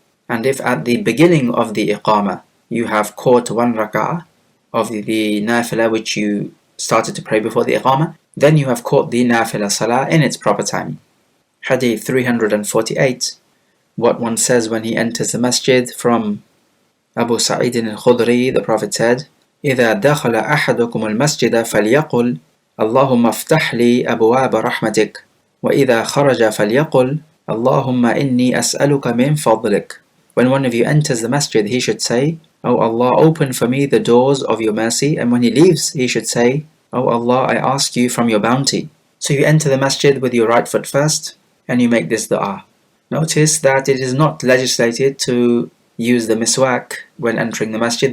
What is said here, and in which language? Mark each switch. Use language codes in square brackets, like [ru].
[en] And if at the beginning of the iqamah you have caught 1 rak'ah of the nafilah which you started to pray before the iqamah, then you have caught the nafilah salah in its proper time. Hadith 348. What one says when he enters the masjid. From Abu Sa'id al-Khudri, the Prophet said, [ar] إِذَا دَخَلَ أَحَدُكُمُ الْمَسْجِدَ فَلْيَقُلْ اللَّهُمَّ افْتَحْ لِي أَبْوَابَ رَحْمَتِكَ وَإِذَا خَرَجَ فَلْيَقُلْ اللَّهُمَّ إِنِّي أَسْأَلُكَ مِنْ فَضْلِكَ. [en] When one of you enters the masjid, he should say, O Allah, open for me the doors of your mercy. And when he leaves, he should say, O Allah, I ask you from your bounty. So you enter the masjid with your right foot first, and you make this dua. Notice that it is not legislated to use the miswak when entering the masjid.